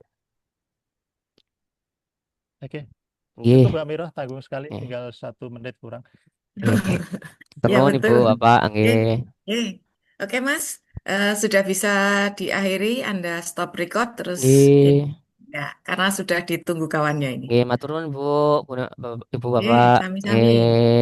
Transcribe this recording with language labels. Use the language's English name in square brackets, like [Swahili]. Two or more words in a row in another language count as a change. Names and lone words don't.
[Indonesian] Oke, cukup Nggih, Mbak Mira, tanggung sekali, nggih, tinggal 1 menit kurang. nggih, nggih. Ya Terus Ibu, betul. Bapak, Oke, nggih. oke. Oke, Mas. Sudah bisa diakhiri, Anda stop record terus ini. Nggih, Ya, karena sudah ditunggu kawannya ini. [Javanese] nggih, matur nuwun Bu, Ibu [Indonesian] Oke, Bapak. sami-sami. Nggih.